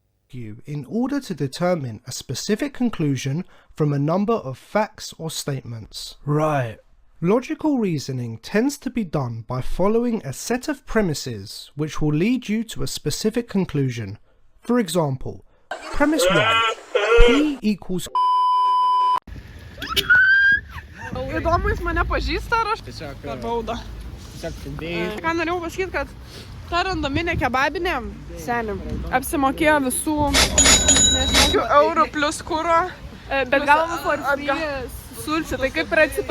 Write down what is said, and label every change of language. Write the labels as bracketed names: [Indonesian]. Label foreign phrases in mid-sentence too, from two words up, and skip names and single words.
[English] you in order to determine a specific conclusion from a number of facts or statements. Right. Logical reasoning tends to be done by following a set of premises which will lead you to a specific conclusion. For example, premise 1, P equals... [Lithuanian] Įdomu, jis mane pažįsta ar aš Tiesiog, per baudą. tiesiog kalbėjai. Ką norėjau pasakyti, kad ta randominė kebabinė senim apsimokėjo visų eurų plus kuro, bet gal sulci, tai kaip ir atsipirkti.